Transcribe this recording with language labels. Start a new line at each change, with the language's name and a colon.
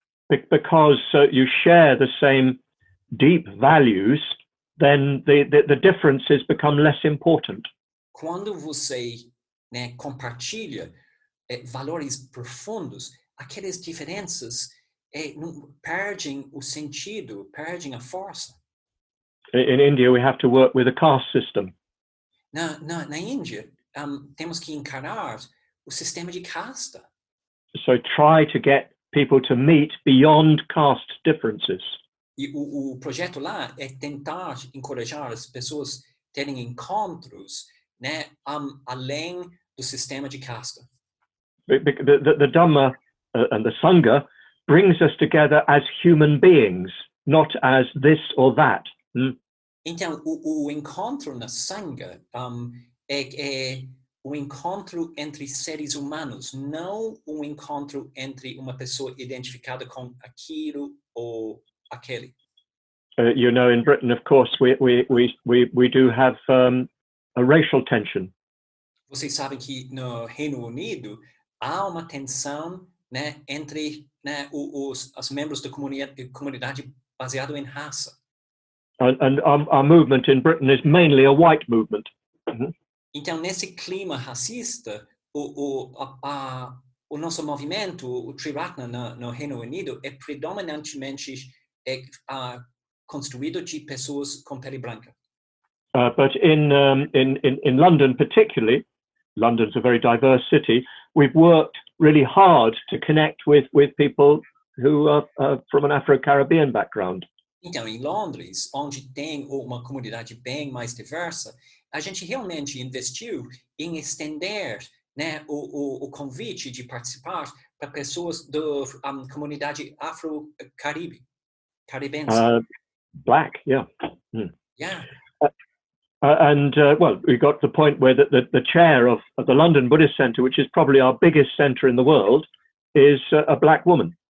English: Because you share the same deep values, then the differences become less important.
Portuguese: Quando você, né, compartilha valores profundos, aquelas diferenças perdem o sentido, perdem a força.
English: In India, we have to work with a caste system.
Portuguese: Na Índia, temos que encarar o sistema de casta.
English: So try to get people to meet beyond caste differences.
Portuguese: E o projeto lá é tentar encorajar as pessoas a terem encontros, né, além do sistema de casta.
English: The Dhamma and the Sangha brings us together as human beings, not as this or that.
Portuguese: Então, o encontro na Sangha é o encontro entre seres humanos, não um encontro entre uma pessoa identificada com aquilo ou aquele.
English: You know, in Britain, of course, we do have a racial tension.
Portuguese: Vocês sabem que no Reino Unido há uma tensão, né, entre, né, os membros da comunidade baseado em raça.
English: And our movement in Britain is mainly a white movement.
Portuguese: Então, nesse clima racista, o nosso movimento, o Triratna no Reino Unido, é predominantemente construído de pessoas com pele branca.
English: But in London particularly, London's a very diverse city, we've worked really hard to connect with people who are from an Afro-Caribbean background.
Portuguese: Então, em Londres, onde tem uma comunidade bem mais diversa, a gente realmente investiu em estender, né, o convite de participar para pessoas da comunidade afro-caribense.
English: Black, yeah. Yeah. Well, we got to the point where the chair of the London Buddhist Center, which is probably our biggest center in the world, is a black woman.